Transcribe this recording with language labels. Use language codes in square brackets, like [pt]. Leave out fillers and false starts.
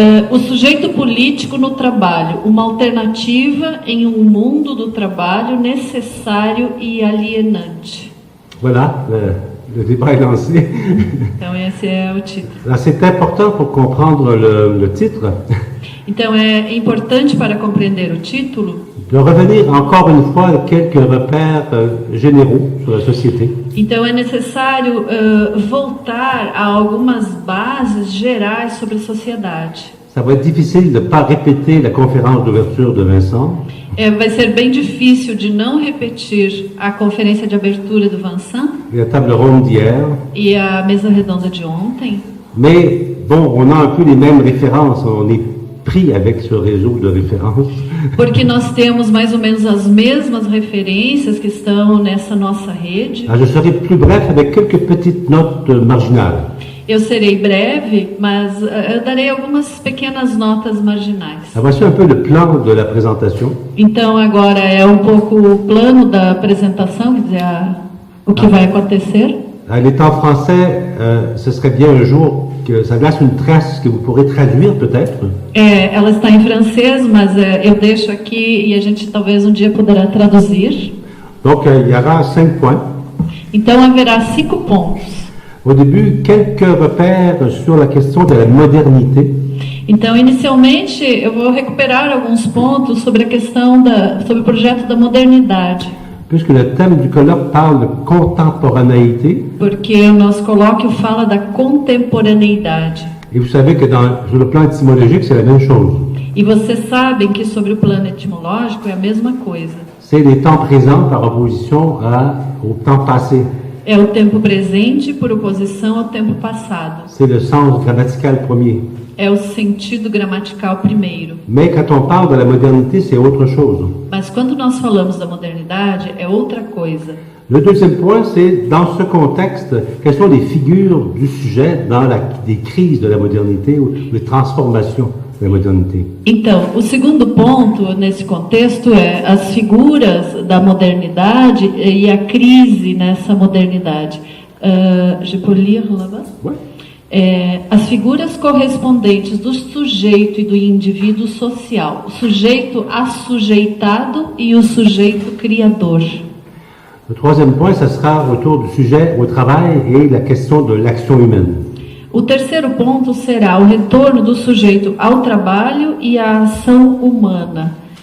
[pt] O sujeito político no trabalho, uma alternativa em um mundo do trabalho necessário e alienante. [fr] Voilà, le débat est lancé. [pt] Então, esse é o título. [fr] Là, c'est important pour comprendre le titre, [pt] Então, é importante para compreender o título, [fr] de revenir encore une fois à quelques repères généraux sur la société. [pt] então é necessário voltar a algumas bases gerais sobre a sociedade. [fr] Ça va être difficile de ne pas répéter la conférence d'ouverture de Vincent, [pt] Vai ser bem difícil de não repetir a conferência de abertura do Vincent [fr] et la table ronde d'hier, [pt] e a mesa redonda de ontem, [fr] mais bon, on a un peu les mêmes références, on est pris avec ce réseau de références. [pt] porque nós temos mais ou menos as mesmas referências que estão nessa nossa rede. [fr] Alors, je serai plus bref avec quelques petites notes marginales. [pt] Eu serei breve, mas eu darei algumas pequenas notas marginais. [fr] Alors, voici un peu le plan de la présentation. [pt] Então, agora é um pouco o plano da apresentação, quer dizer, o que vai acontecer. [fr] Elle est en français, ce serait bien un jour que ça laisse une trace que vous pourrez traduire peut-être. [pt] Ela está em francês, mas eu deixo aqui e a gente talvez um dia poderá traduzir. [fr] Donc, il y aura 5 points. [pt] Então, haverá 5 pontos. [fr] Au début, quelques repères sur la question de la modernité. [pt] Então, inicialmente, eu vou recuperar alguns pontos sobre a questão sobre o projeto da modernidade. [fr] Puisque le thème du colloque parle de contemporanéité, [pt] Porque o nosso colóquio fala da contemporaneidade. [fr] et vous savez que sur le plan étymologique, c'est la même chose. [pt] E vocês sabem que sobre o plano etimológico é a mesma coisa. [fr] C'est les temps présents par opposition au temps passé. [pt] É o tempo presente por oposição ao tempo passado. [fr] C'est le sens grammatical premier. [pt] É o sentido gramatical primeiro. [fr] Mais quand on parle de la modernité, c'est autre chose. [pt] Mas quando nós falamos da modernidade, é outra coisa. [fr] Le deuxième point, c'est dans ce contexte, quelles sont les figures du sujet dans des crises de la modernité ou des transformations de la modernité. [pt] Então, o segundo ponto nesse contexto é as figuras da modernidade e a crise nessa modernidade. [fr] Je peux lire là-bas? Ouais. [pt] As figuras correspondentes do sujeito e do indivíduo social, o sujeito assujeitado e o sujeito criador. [fr] Le troisième point, ce sera autour du sujet au travail et la question de l'action humaine. [pt] O terceiro ponto será o retorno do sujeito ao trabalho e à ação humana.